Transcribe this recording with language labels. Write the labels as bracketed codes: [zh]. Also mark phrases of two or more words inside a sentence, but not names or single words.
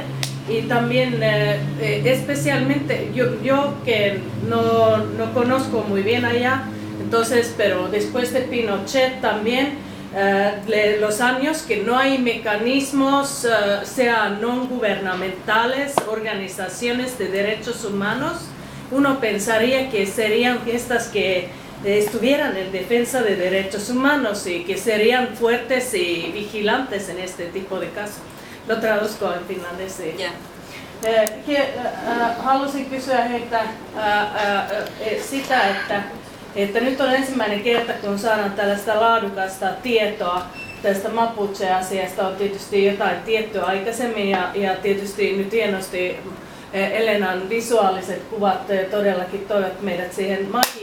[es] Y también especialmente yo que no conozco muy bien allá, entonces, pero después de Pinochet también, los años que no hay mecanismos, sean no gubernamentales, organizaciones de derechos humanos, uno pensaría que serían estas que estuvieran en defensa de derechos humanos y que serían fuertes y vigilantes en este tipo de casos. Lo traduzco en finlandés. [fi] Halusin kysyä heiltä sitä, että nyt on ensimmäinen kerta, kun saadaan tällaista laadukasta tietoa tästä Mapuche-asiasta. On tietysti jotain tiettyä aikaisemmin ja tietysti nyt hienosti Elenan visuaaliset kuvat todellakin toivat meidät siihen magiaan.